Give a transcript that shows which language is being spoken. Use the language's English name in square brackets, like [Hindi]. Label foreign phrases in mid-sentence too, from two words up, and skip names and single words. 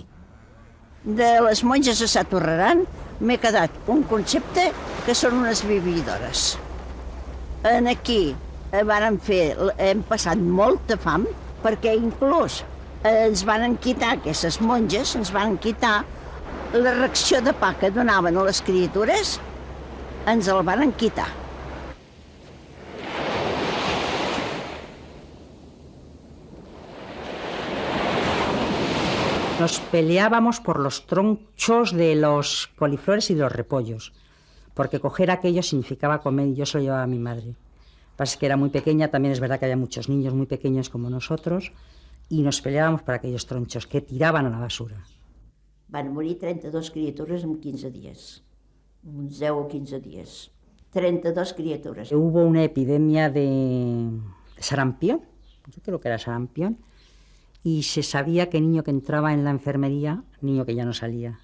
[Catalan] De les monges a Sant Torrerán m'he quedat un concepte que són unes vividores. En aquí hem passat molta fam, perquè inclús ens van quitar, aquestes monges, ens van quitar la reacció de pa que donaven a les criatures, ens el van quitar. [Spanish] Nos peleábamos por los tronchos de los coliflores y de los repollos, porque coger aquello significaba comer, y yo se lo llevaba a mi madre. Lo que pasa es que era muy pequeña, también es verdad que había muchos niños muy pequeños como nosotros, y nos peleábamos por aquellos tronchos que tiraban a la basura. [Catalan] Van morir 32 criatures en 15 dies, uns 10 o 15 dies. 32 criatures. [Spanish] Hubo una epidemia de sarampión, yo creo que era sarampión, y se sabía que niño que entraba en la enfermería, niño que ya no salía.